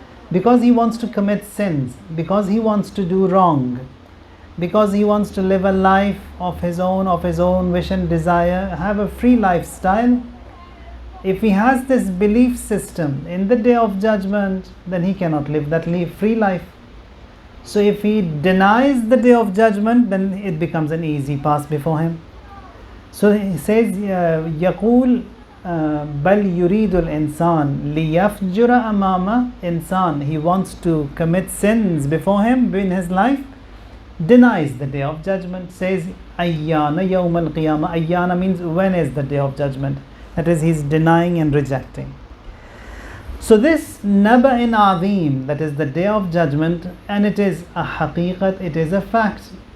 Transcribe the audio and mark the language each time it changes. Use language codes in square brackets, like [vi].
[en] Because he wants to commit sins, because he wants to do wrong, because he wants to live a life of his own wish and desire, have a free lifestyle. If he has this belief system in the day of judgment, then he cannot live that free life. So if he denies the day of judgment, then it becomes an easy pass before him. So he says, [ar] يَقُولُ بَلْ يُرِيدُ الْإِنسَانِ لِيَفْجُرَ أَمَامَ. [en] Insan, he wants to commit sins before him in his life, denies the day of judgment, says [ar] Ayyana yawm al-qiyamah. [en] Ayyana means when is the day of judgment. That is, he's denying and rejecting. So this Naba'in Azim, that is the day of judgment, and it is a haqiqat, it is a fact.